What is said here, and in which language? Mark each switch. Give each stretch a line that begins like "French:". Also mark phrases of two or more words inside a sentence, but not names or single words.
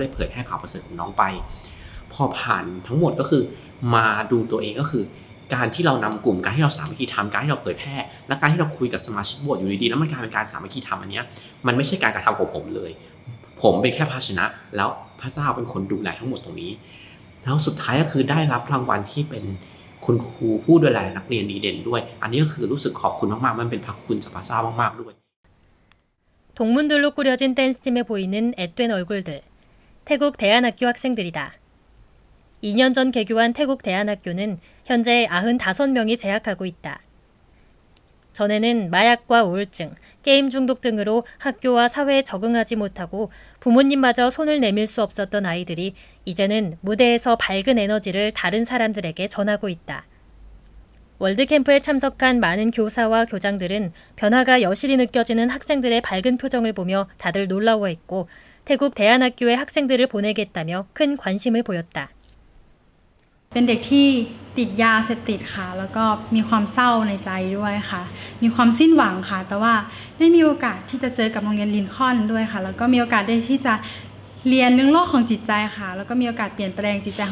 Thai: ได้เผยแพร่ข่าวประเสริฐของน้องไปพอผ่านทั้งหมดก็คือมาดูตัวเองก็คือการที่เรานำกลุ่มการที่เราสามัคคีธรรมการที่เราเผยแพร่และการที่เราคุยกับสมาชิกโบสถ์อยู่ดีๆแล้วมันกลายเป็นการสามัคคีธรรมอันนี้มันไม่ใช่การกระทำของผมเลยผมเป็นแค่ภาชนะแล้วพระเจ้าเป็นคนดูแลทั้งหมดตรงนี้แล้วสุดท้ายก็คือได้รับรางวัลที่เป็นคุณครูผู้ดูแลนักเรียนดีเด่นด้วยอันนี้ก็คือรู้สึกขอบคุณมากๆมันเป็นพระคุณจากพระเจ้ามากๆด้วย
Korean: 동문들로 꾸려진 댄스팀에 보이는 앳된 얼굴들. 태국 대안학교 학생들이다. 2년 전 개교한 태국 대안학교는 현재 95명이 재학하고 있다. 전에는 마약과 우울증, 게임 중독 등으로 학교와 사회에 적응하지 못하고 부모님마저 손을 내밀 수 없었던 아이들이 이제는 무대에서 밝은 에너지를 다른 사람들에게 전하고 있다. 월드캠프에 참석한 많은 교사와 교장들은 변화가 여실히 느껴지는 학생들의 밝은 표정을 보며 다들 놀라워했고 태국 대안학교의 학생들을 보내겠다며 큰 관심을 보였다.
Thai: เป็นเด็กที่ติดยาเสพติดค่ะแล้วก็มีความเศร้าในใจด้วยค่ะมีความสิ้นหวังค่ะแต่ว่าได้มีโอกาสที่จะเจอกับโรงเรียนลินคอล์นด้วยค่ะแล้วก็มีโอกาสได้ที่จะเรียนเรื่องโลกของจิตใจค่ะแล้วก็มีโอกาสเปลี่ยนแปลงจิตใจ